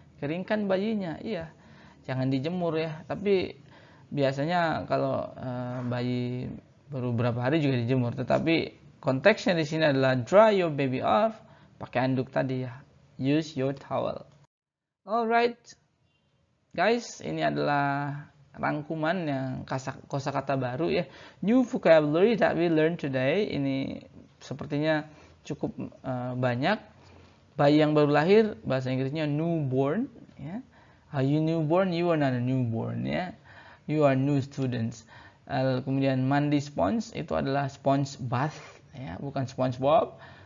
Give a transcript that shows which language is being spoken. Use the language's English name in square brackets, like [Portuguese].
[Indonesian] Keringkan bayinya. Iya. Jangan dijemur ya, tapi biasanya kalau bayi baru berapa hari juga dijemur, tetapi konteksnya di sini adalah [English] dry your baby off, [Indonesian] pakai handuk tadi ya. [English] Use your towel. [Indonesian] Alright, guys, ini adalah rangkuman yang kosakata baru ya. [English] New vocabulary that we learned today. [Indonesian] Ini sepertinya cukup banyak. Bayi yang baru lahir, bahasa Inggrisnya newborn ya. [English] Are you newborn? You are not a newborn ya. You are new students. [Indonesian] Kemudian mandi sponge, itu adalah sponge bath ya, bukan SpongeBob.